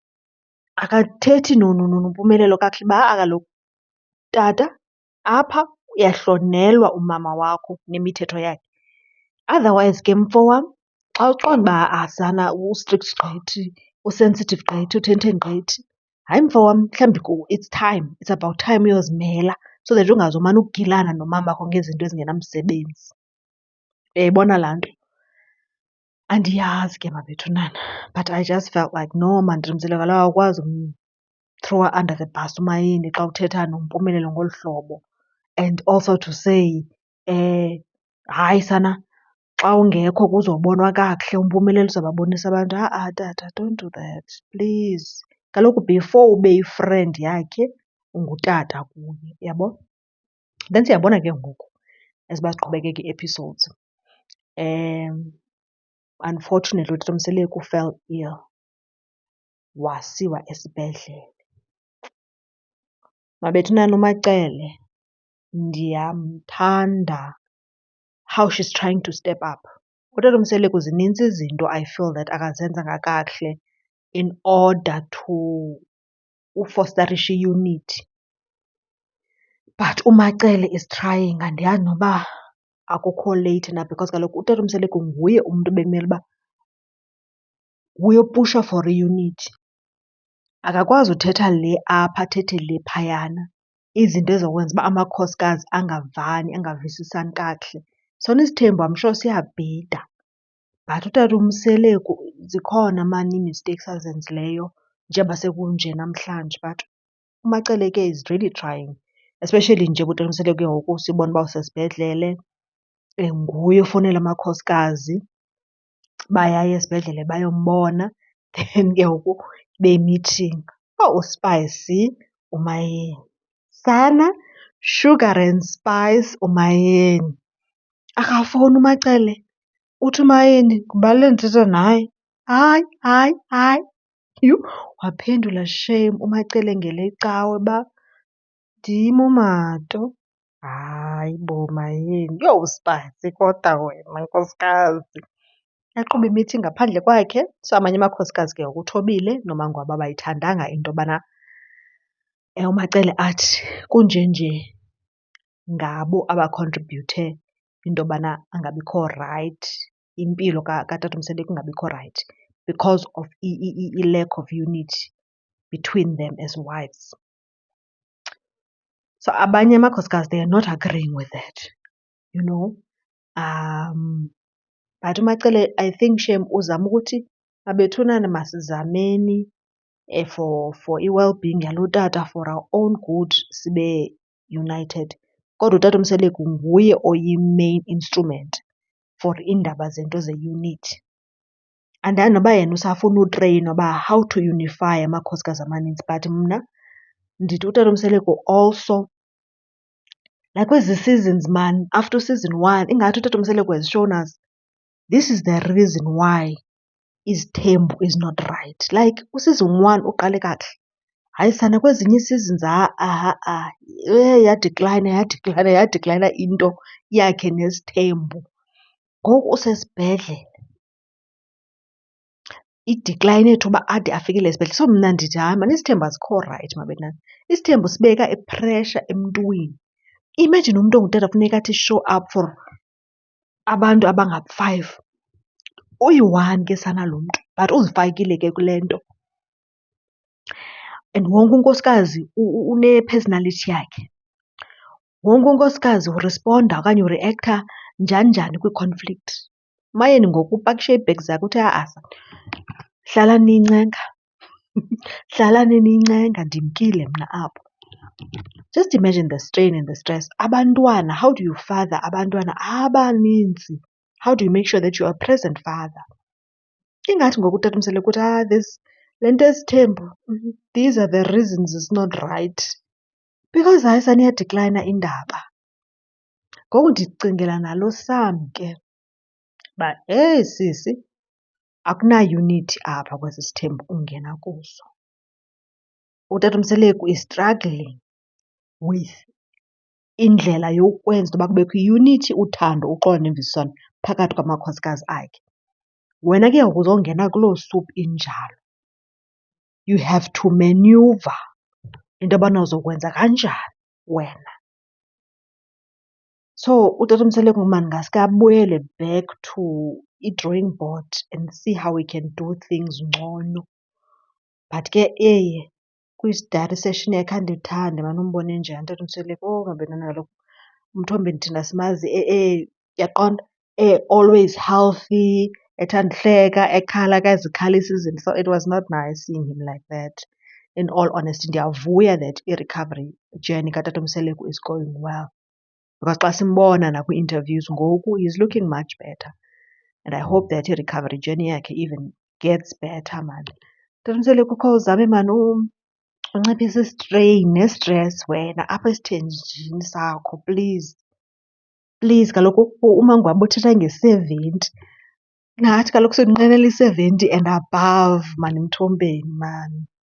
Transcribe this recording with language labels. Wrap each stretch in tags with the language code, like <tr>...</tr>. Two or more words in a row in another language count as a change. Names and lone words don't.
<xh>Akathethi noMpumelelo kakuhle uba ha-a kaloku tata, apha uyahlonelwa umama wakho nemithetho yakhe. Otherwise ke mfo wam, xa uqonda uba ha-a sana u-strict gqithi, usensitive gqithi, uthentheni gqithi, hayi mfo wam, mhlawumbi</xh> <en>it's time, it's about time</en> <xh>uyozimela</xh> <en>so that</en> <xh>ungazomane ugilana nomama wakho ngezinto ezingenamsebenzi. Uyayibona laa nto? Andiyazi ke mabethunana,</xh> <en>but I just felt like no man,</en> <xh>Tata Mseleko kaloku awukwazi umthrowa</xh> <en>under the bus</en> <xh>uMayeni xa uthetha noMpumelelo ngolu hlobo.</xh> <en>And also to say,</en> <xh>hayi sana, xa ungekho kuzobonwa kakuhle, umpumelelo uzawubabonisa abantu. Tata,</xh> <en>don't do that, please.</en> <xh>Kaloku before ube yi-friend yakhe ungutata kuye, uyabo? Then siyabona ke ngoku as uba ziqhubekeka ii-episodes, unfortunately uTatomseleku</xh> <en>fell ill,</en> <xh>wasiwa esibhedlele. Mabethunana uMacele ndiyamthanda</xh> <en>how she's trying to step up.</en> <xh>UTatomseleku zinintsi izinto</xh> <en>I feel that</en> <xh>akazenzanga kakuhle</xh> <en>in order to</en> <xh>ufostarisha i-unity.</xh> <en>But uMacele is trying,</en> <xh>andiyazi noba akukho late na because kaloku uTatomseleku nguye umntu bekumele uba nguye opusha for i-unity. Akakwazi uthetha le apha athethe le phayana, izinto ezizokwenza uba amakhosikazi angavani, angavisisani kakuhle. Sona isithembu</xh> <en>I'm sure</en> <xh>siyabhida, but uTatomseleku zikhona maan ii-mistakes azenzileyo njengoba sekunje namhlanje. But uMacele ke</xh> <en>is really trying,</en> <xh>especially nje uTatomseleku ke ngoku sibona uba usesibhedlele. Nguye ofowunela amakhosikazi bayaya esibhedlele bayombona, then ke ngoku ibe yi-meeting. Oh, uSpicy uMayeni, sana</xh> <en>sugar and spice</en> <xh>uMayeni. Akafowuni uMacele, uthi uMayeni ngubalule ndithetha naye. Hayi. Yhu, waphendula shame uMacele ngelecawe uba ndim uMato. Hayi bo Mayeni. Yho, uSpicy kodwa wena nkosikazi. Yaqhuba i-meeting ngaphandle kwakhe. So amanye amakhosikazi ke ngoku uthobile noMangwaba abayithandanga into yobana uMacele athi kunjenje ngabo abakhontribhuyuthe into yobana angabikho rayithi, impilo kaTatomseleku ingabikho rayithi</xh> <en>because of</en> <xh>i-</xh> <en>lack of unity between them as wives. So</en> <xh>abanye amakhosikazi</xh> <en>they are not agreeing with that, you know.</en> <xh>But uMacele I think shem uzama ukuthi mabethunana masizameni for i-well-being yalo tata,</xh> <en>for our own good</en> <xh>sibe united. Kodwa uTatomseleku nguye oyi-main instrument for iindaba zento ze-unity. Andazi noba yena usafuna utreyinwa uba</xh> <en>how to unify</en> <xh>amakhosikazi amaninzi, but mna ndithi uTatomseleku</xh> <en>also like</en> <xh>kwezi seasons man,</xh> <en>after season 1</en> <xh>ingathi uTatomseleku</xh> <en>has shown us this is the reason why</en> <xh>izithembu</xh> <en>is not right.</en> <xh>Like useason 1 uqale kakuhle, hayi sana kwezinye ii-seasons yadiklayina into yakhe nesithembu. Ngoku usesibhedlele idiklayine to uba ade afikele esibhedlele. So mna ndithi hayi maan isithembu asikho rayithi mabethunana. Isithembu sibeka i-pressure emntwini. Imagine umntu ongutata funeka athi</xh> <en>show up for</en> <xh>abantu abanga-5. Uyi-one ke sana lo mntu but uzifakile ke kule nto. And wonke unkosikazi une-personality yakhe. Wonke unkosikazi urisponda okanye uriekhtha njani kwii-conflict. uMayeni ngoku upakishe ii-bags zakhe uthi hlalani niyincenga, hlalani niyincenga, ndimkile mna apho.</xh> <en>Just imagine the strain and the stress. Abantwana, how do you father</en> <xh>abantwana abaninzi?</xh> <en>How do you make sure that you are a present father?</en> <xh>Ingathi ngoku uTatomseleku uthi le nto yesithembu,</xh> <en>these are the reasons it's not right.</en> <xh>Because hayi sana iyadiklayina indaba. Ngoku ndicingela nalo Sam ke uba heyi sisi, akuna-unity apha kwesi sithembu ungena kuso. UTatomseleku</xh> <en>is struggling with</en> <xh>indlela yokwenza into yoba kubekho i-unity, uthando, uxolo nemvisiswano phakathi kwamakhosikazi akhe. Wena ke ngoku uzongena kuloo soup injalo.</xh> <en>You have to maneuver</en> <xh>into yobana uzokwenza kanjani wena. So uTatomseleku maan ngaske abuyele</xh> <en>back to</en> <xh>i-drawing board</xh> <en>and see how we can do things</en> <xh>ngcono. But ke kwi-study session yakhe andithande maan umbone njani uTatomseleku. Oh mabethunana kaloku umthombeni thina simazi uyaqonda,</xh> <en>always healthy,</en> <xh>ethanda uhleka, ekhala akazikhalisi izinto.</xh> <en>So it was not nice seeing him like that. In all honesty ndiyavuya that i-recovery journey kaTatomseleku is going well because</en> <xh>xa simbona nakwi-interviews ngoku</xh> <en>he's looking much better. and I hope that i-recovery journey yakhe even gets better man.</en> <xh>Qinisele kukho uzame man unciphisa istrain nestress wena apha esithenjini sakho please. Please kaloku umango wam uthetha nge-70. Nathi kaloku sindinqenela i-70</xh> <en>and above</en> <xh>man emthombeni man.</xh>